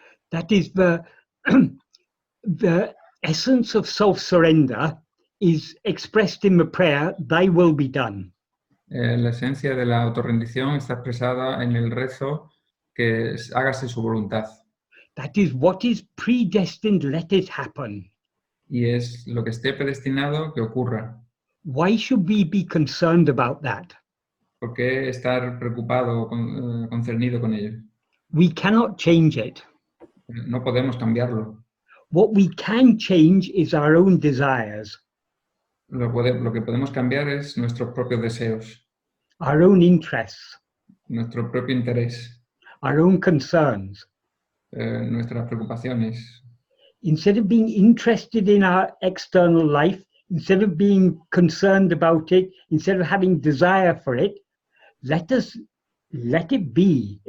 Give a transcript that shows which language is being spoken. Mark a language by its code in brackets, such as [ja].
[en] That is the essence of self-surrender is expressed in the prayer, "Thy will be done." [es] La esencia de la autorrendición está expresada en el rezo que hágase su voluntad. [en] That is what is predestined, let it happen. [es] Y es lo que esté predestinado que ocurra. [en] Why should we be concerned about that? [es] ¿Por qué estar preocupado, concernido con ello? [en] We cannot change it. [es] No podemos cambiarlo. [en] What we can change is our own desires, [es] Lo que podemos cambiar es nuestros propios deseos, [en] our own interests, [es] nuestro propio interés, [en] our own concerns. [es] nuestras preocupaciones. [en] Instead of being interested in our external life, instead of being concerned about it, instead of having desire for it, let it be.